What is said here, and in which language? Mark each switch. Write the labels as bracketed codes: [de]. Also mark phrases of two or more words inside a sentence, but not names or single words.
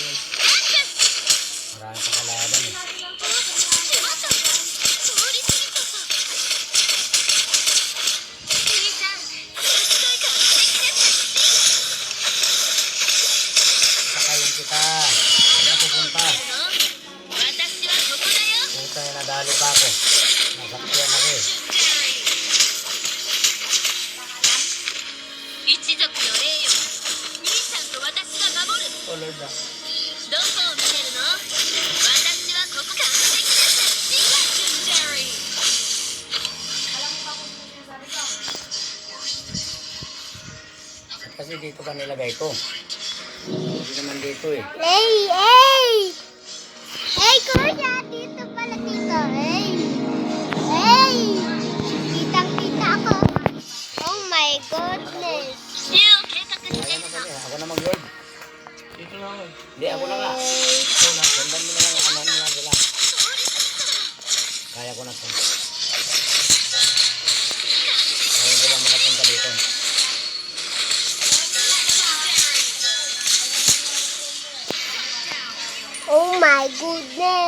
[tl] Marami pa kalaban eh. Sakayin kita. Saan pupunta? Puta na nadali pa ako. Nasakyan ako eh. [ja] 一族の栄誉兄さんと私が守る [en] Oh, Lord ah. [ja] どこを見てるの私はここ完璧ですレジェンダリー [tl] Kasi dito ka nilagay ito. Hindi naman dito eh. Hey! Kuya! Dito pala dito. Hey! Kitang-kita ako. [en] Oh my goodness. [ja] 死を計画して [tl] Ayaw na kami. Ako na mag-lord. Dito lang ako. Hindi, ako na nga. Ikaw na. Gandang mo na lang. Ano mo na sila. Kaya ko na ito. Kaya ko lang makapunta dito. [en] Oh my goodness.